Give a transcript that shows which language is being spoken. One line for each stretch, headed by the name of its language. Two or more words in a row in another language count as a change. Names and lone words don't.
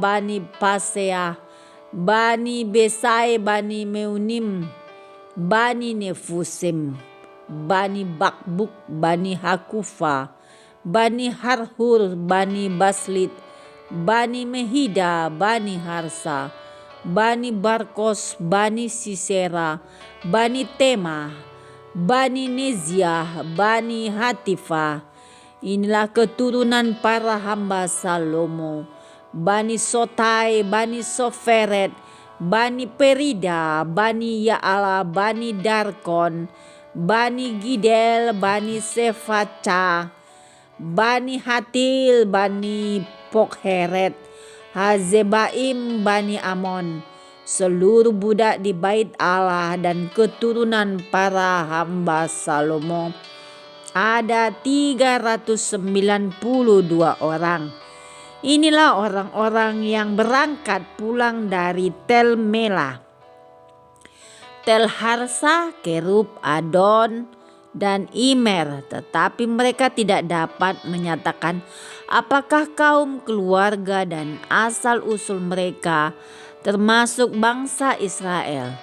Indonesian: Bani Pasea, Bani Besai, Bani Meunim, Bani Nefusim, Bani Bakbuk, Bani Hakufa, Bani Harhur, Bani Baslit, Bani Mehida, Bani Harsa, Bani Barkos, Bani Sisera, Bani Tema, Bani Neziah, Bani Hatifa. Inilah keturunan para hamba Salomo, Bani Sotai, Bani Soferet, Bani Perida, Bani Yaala, Bani Darkon, Bani Gidel, Bani Sefaca, Bani Hatil, Bani Pokheret, Hazebaim, Bani Amon, seluruh budak di bait Allah dan keturunan para hamba Salomo ada 392 orang. Inilah orang-orang yang berangkat pulang dari Tel Mela, Tel Harsa, Kerub, Adon, dan Imer, tetapi mereka tidak dapat menyatakan apakah kaum, keluarga, dan asal-usul mereka termasuk bangsa Israel.